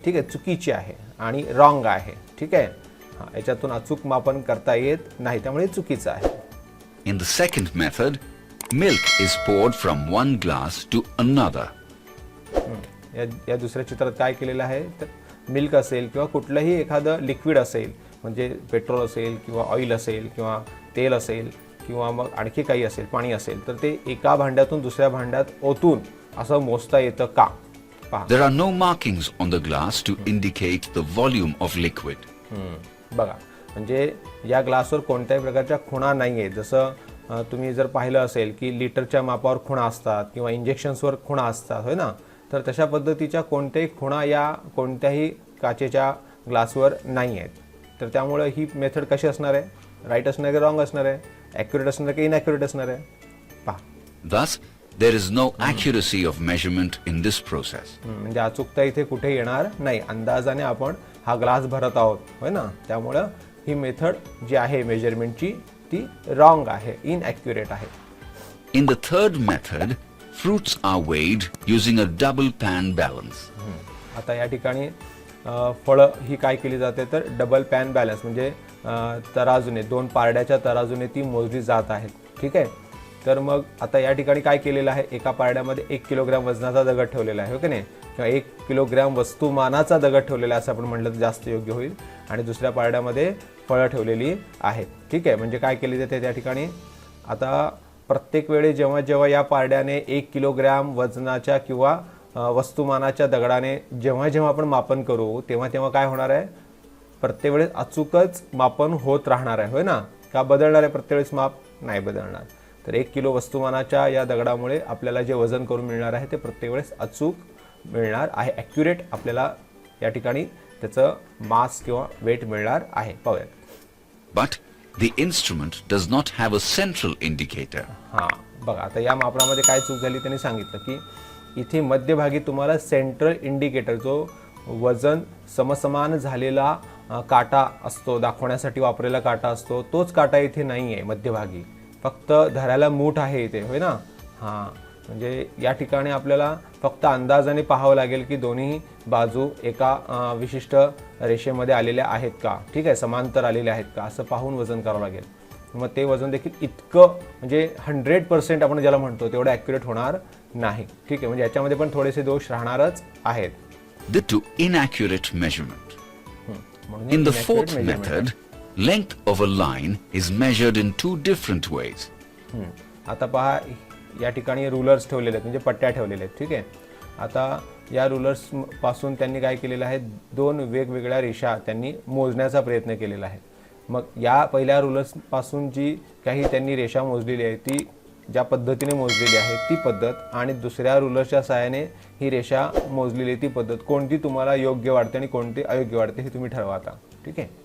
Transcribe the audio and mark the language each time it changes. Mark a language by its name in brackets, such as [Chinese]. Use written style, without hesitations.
[Marathi] ठीक आहे, चुकीची आहे, आणि रॉंग आहे. ठीक आहे, हां, याच्यातून अचूक मापन करता येत नाही, त्यामुळे चुकीचं आहे. [English] In the second method, milk is poured from one glass to another. [Marathi] या दुसऱ्या चित्रात काय केलेलं आहे, तर मिल्क असेल किंवा कुठलंही एखादं लिक्विड असेल, म्हणजे पेट्रोल असेल किंवा ऑइल असेल किंवा तेल असेल किंवा मग आणखी काही असेल, पाणी असेल, तर ते एका भांड्यातून दुसऱ्या भांड्यात ओतून असं मोजता येतं का. पहा, [English] There are no markings on the glass to indicate the volume of liquid. [Marathi] बघा, म्हणजे या ग्लासवर कोणत्याही प्रकारच्या खुणा नाही आहेत. जसं तुम्ही जर पाहिलं असेल की लिटरच्या मापावर खुणा असतात किंवा इंजेक्शन्सवर खुणा असतात, होय ना, तर तशा पद्धतीच्या कोणत्याही खुणा या कोणत्याही काचेच्या ग्लासवर नाही आहेत. तर त्यामुळे ही मेथड कशी असणार आहे, राईट असणार आहे की रॉंग असणार आहे, ॲक्युरेट असणार आहे की इनॲक्युरेट असणार आहे. पहा, [English] Thus, there is no accuracy of measurement in this process. [Marathi] म्हणजे अचूकता इथे कुठे येणार नाही. अंदाजाने आपण हा ग्लास भरत आहोत, होय ना, त्यामुळं ही मेथड जी आहे मेजरमेंटची ती रॉंग आहे, इनॲक्युरेट आहे. [English] In the third method, fruits are weighed using a double pan balance. [Marathi] आता या ठिकाणी फळं ही काय केली जाते, तर डबल पॅन बॅलन्स म्हणजे तराजूने, 2 पारड्याच्या तराजूने ती मोजली जात आहेत. ठीक आहे, तर मग आता या ठिकाणी काय केलेलं आहे, एका पारड्यामध्ये 1 किलोग्राम वजनाचा दगड ठेवलेला आहे, हो की नाही, किंवा 1 किलोग्राम वस्तुमानाचा दगड ठेवलेला आहे असं आपण म्हटलं तर जास्त योग्य होईल, आणि दुसऱ्या पारड्यामध्ये फळं ठेवलेली आहेत. ठीक आहे, म्हणजे काय केले जाते त्या ठिकाणी, आता प्रत्येक वेळी जेव्हा जेव्हा या पारड्याने 1 किलोग्राम वजनाच्या किंवा वस्तुमानाच्या दगडाने जेव्हा जेव्हा आपण मापन करू तेव्हा तेव्हा काय होणार आहे, प्रत्येक वेळेस अचूकच मापन होत राहणार आहे, होय ना, का बदलणार आहे प्रत्येक वेळेस माप, नाही बदलणार. तर 1 किलो वस्तुमानाच्या या दगडामुळे आपल्याला जे वजन करून मिळणार आहे ते प्रत्येक वेळेस अचूक मिळणार आहे, ॲक्युरेट आपल्याला या ठिकाणी त्याचं मास किंवा वेट मिळणार आहे. पाहूयात. [English] But the instrument does not have a central indicator. [Marathi] हां बघा, आता या मापनामध्ये काय चूक झाली त्यांनी सांगितलं की इथे मध्यभागी तुम्हाला सेंट्रल इंडिकेटर जो वजन समसमान झालेला काटा असतो, दाखवण्यासाठी वापरलेला काटा असतो, तोच काटा इथे नाही आहे मध्यभागी, फक्त धरायला मूठ आहे इथे, होय ना. हां, म्हणजे या ठिकाणी आपल्याला फक्त अंदाजाने पाहावं लागेल की दोन्ही बाजू एका विशिष्ट रेषेमध्ये आलेल्या आहेत का, ठीक आहे, समांतर आलेल्या आहेत का, असं पाहून वजन करावं लागेल. मग ते वजन देखील इतकं म्हणजे 100% आपण ज्याला म्हणतो तेवढं ॲक्युरेट होणार नाही, ठीक आहे. म्हणजे याच्यामध्ये पण थोडेसे दोष राहणारच आहेत. [English] The two inaccurate measurement. In the fourth method, length of a line is measured in two different ways. [Marathi] आता पहा, या ठिकाणी रूलर्स ठेवलेले आहेत, म्हणजे पट्ट्या ठेवलेल्या आहेत, ठीक आहे. आता या रूलर्स पासून त्यांनी काय केलेलं आहे, दोन वेगवेगळ्या रेषा त्यांनी मोजण्याचा प्रयत्न केलेला आहे. मग या पहिल्या रूलर्स पासून जी काही त्यांनी रेषा मोजलेली आहे ती ज्या पद्धतीने मोजलेली आहे ती पद्धत आणि दुसऱ्या रूलर्सच्या सहाय्याने ही रेषा मोजलेली ती पद्धत कोणती तुम्हाला योग्य वाटते आणि कोणती अयोग्य वाटते हे तुम्ही ठरवा आता, ठीक आहे.